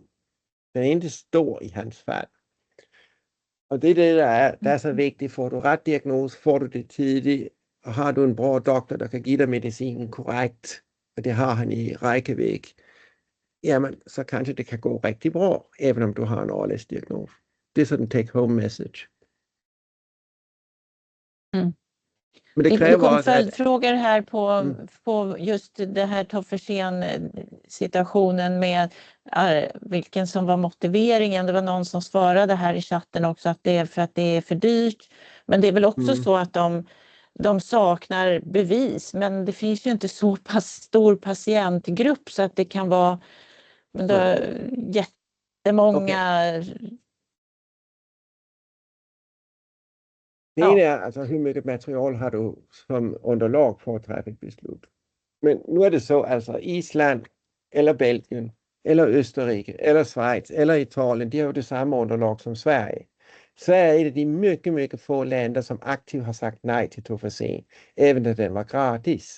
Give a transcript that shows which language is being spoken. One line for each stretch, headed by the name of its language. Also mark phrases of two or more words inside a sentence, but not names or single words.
Danish: Den er ikke stor i hans fald. Og det er det, der er så vigtigt. Får du ret diagnose, får du det tidligt, og har du en bra doktor, der kan give dig medicinen korrekt, og det har han i Reykjavik, jamen, så kanskje det kan gå rigtig bra,
Swedish: även om
Danish: du har en ALS-diagnose. Det er sådan en take-home message.
Swedish: Men det kom följdfrågor här på just det här Tofersen-situationen med vilken som var motiveringen. Det var någon som svarade här i chatten också att det är för att det är för dyrt. Men det är väl också så att de saknar bevis. Men det finns ju inte så pass stor patientgrupp så att det kan vara jättemånga...
Danish: Det ene er, altså, hvor meget materiale har du som underlag for at træffe et beslut. Men nu er det så, altså Island, eller Belgien, eller Østerrike, eller Schweiz, eller Italien, de har jo det samme underlag som Sverige. Sverige er et af de mycket få lande, som aktivt har sagt nej til Tofersen, even da den var gratis.